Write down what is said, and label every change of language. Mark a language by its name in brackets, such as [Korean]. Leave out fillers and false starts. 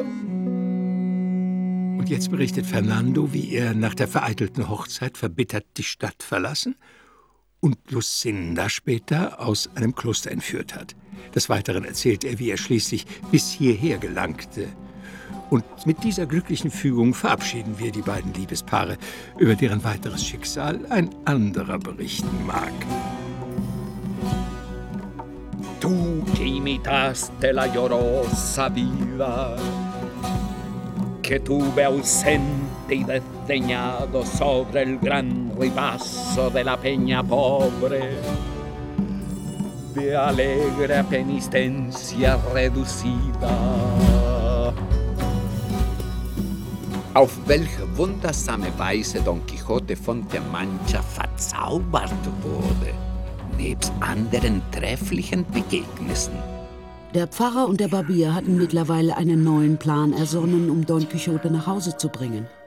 [German] Und jetzt berichtet Fernando, wie er nach der vereitelten Hochzeit verbittert die Stadt verlassen und Lucinda später aus einem Kloster entführt hat. Des Weiteren erzählt er, wie er schließlich bis hierher gelangte. Und mit dieser glücklichen Fügung verabschieden wir die beiden Liebespaare, über deren weiteres Schicksal ein anderer berichten mag. [Spanish] Tu imitaste la llorosa viva, que tuve ausente y desdeñado sobre el gran ribazo de la peña pobre, de alegre penitencia reducida. [German] Auf welche wundersame Weise Don Quixote von der Mancha verzaubert wurde, nebst anderen trefflichen Begegnissen. Der Pfarrer und der Barbier hatten mittlerweile einen neuen Plan ersonnen, um Don Quixote nach Hause zu bringen.